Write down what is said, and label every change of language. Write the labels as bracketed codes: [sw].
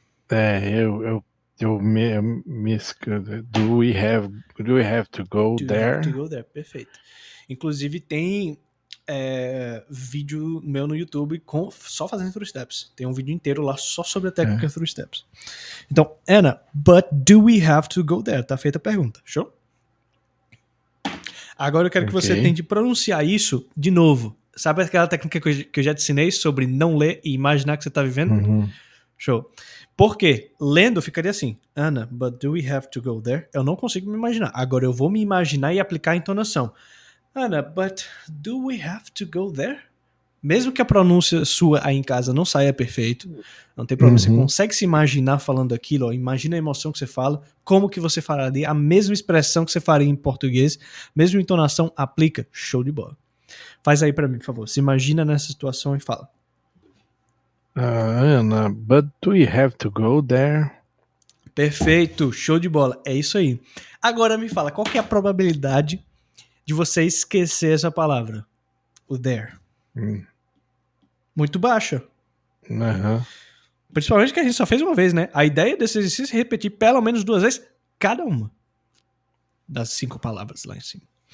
[pt] eu me [en] do we have to go Do we there? have to go there? [pt] Perfeito. Inclusive tem vídeo meu no YouTube só fazendo Three Steps. Tem um vídeo inteiro lá só sobre a técnica Three Steps. Então, [en] Anna, but do we have to go there? [pt] Tá feita a pergunta. Show? Agora eu quero que você tente pronunciar isso de novo. Sabe aquela técnica que eu já te ensinei sobre não ler e imaginar que você tá vivendo? Uhum. Show. Por quê? Lendo ficaria assim, Anna, [en] but do we have to go there? [pt] Eu não consigo me imaginar. Agora eu vou me imaginar e aplicar a entonação. [en] Anna, but do we have to go there? [pt] Mesmo que a pronúncia sua aí em casa não saia perfeito, não tem problema, você consegue se imaginar falando aquilo, ó, imagina a emoção que você fala, como que você falaria, a mesma expressão que você faria em português, mesma entonação, aplica, show de bola. Faz aí pra mim, por favor, se imagina nessa situação e fala. [en] Anna, but do we have to go there? [pt] Perfeito, show de bola, é isso aí. Agora me fala, qual que é a probabilidade de você esquecer essa palavra? O there. Muito baixa. Principalmente que a gente só fez uma vez, né? A ideia desse exercício é repetir pelo menos 2 vezes cada uma das 5 palavras lá em cima.